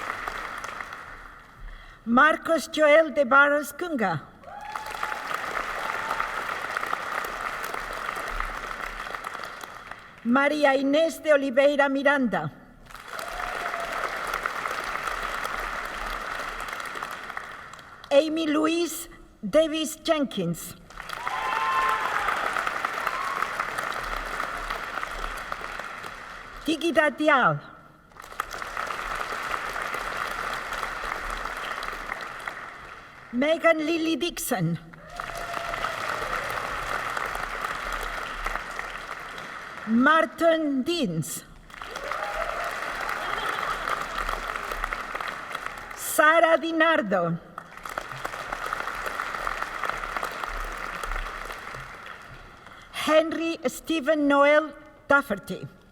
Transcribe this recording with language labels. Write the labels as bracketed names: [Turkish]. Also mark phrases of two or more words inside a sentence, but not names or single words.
[English] Marcos Joel de Barros Cunga. María Inés de Oliveira Miranda. Amy Louise Davis Jenkins. Tigida Dial. Megan Lily Dixon. Martin Deans. Sara Dinardo. Henry Stephen Noel Dafferty.